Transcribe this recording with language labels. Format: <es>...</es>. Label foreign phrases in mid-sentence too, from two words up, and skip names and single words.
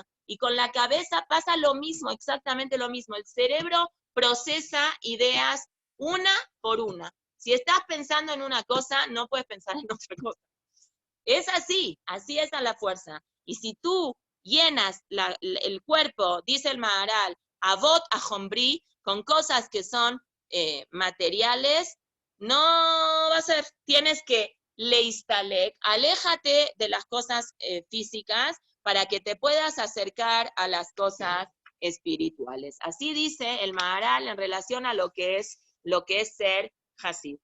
<es>Y con la cabeza pasa lo mismo, exactamente lo mismo. El cerebro procesa ideas una por una. Si estás pensando en una cosa, no puedes pensar en otra cosa. Es así es a la fuerza. Y si tú llenas el cuerpo, dice el Maharal, avot ajombri, con cosas que son materiales, No va a ser, tienes que leistalek, aléjate de las cosas físicas para que te puedas acercar a las cosas espirituales. Así dice el Maharal en relación a lo que es ser Hasid.</es>